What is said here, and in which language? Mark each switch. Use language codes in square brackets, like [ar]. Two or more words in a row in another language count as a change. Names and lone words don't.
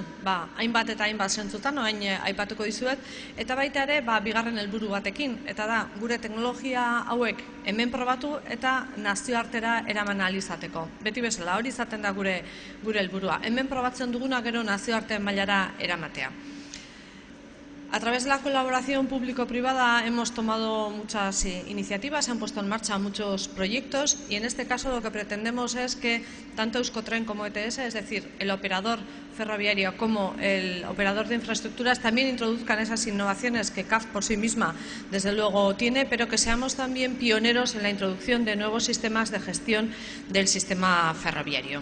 [eu] Hainbat eta hainbat zentzutan, orain aipatuko dizuet, eta baita ere bigarren helburu batekin, eta da gure teknologia hauek hemen probatu eta nazioartera eraman ahal izateko. Beti bezala, hori izaten da gure helburua. Hemen probatzen duguna gero nazioarteen mailara eramatea. [es] A través de la colaboración público-privada hemos tomado muchas iniciativas, se han puesto en marcha muchos proyectos y en este caso lo que pretendemos es que tanto Euskotren como ETS, es decir, el operador ferroviario como el operador de infraestructuras, también introduzcan esas innovaciones que CAF por sí misma desde luego tiene, pero que seamos también pioneros en la introducción de nuevos sistemas de gestión del sistema ferroviario.